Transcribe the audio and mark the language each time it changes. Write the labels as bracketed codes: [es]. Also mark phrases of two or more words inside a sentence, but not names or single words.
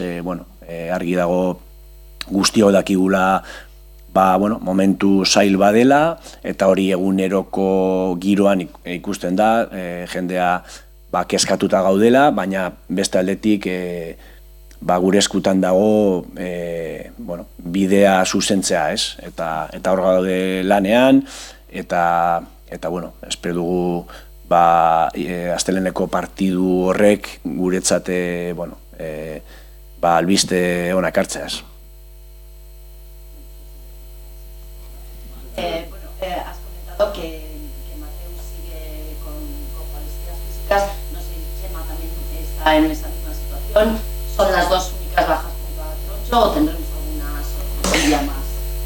[eu] Bueno, argi dago guztiok dakigula momentu zail badela, eta hori eguneroko giroan ikusten da, jendea kezkatuta gaudela, baina beste aldetik gure eskutan dago bidea zuzentzea, ez? Eta hor gaude lanean, eta bueno, espero dugu asteleheneko partidu horrek guretzat albiste ona ekartzeaz. [es] Has comentado que Mateu sigue con molestias físicas. No sé si Chema también está en esa misma situación. ¿Son las dos únicas bajas junto a Troncho o tendremos alguna sorpresa más?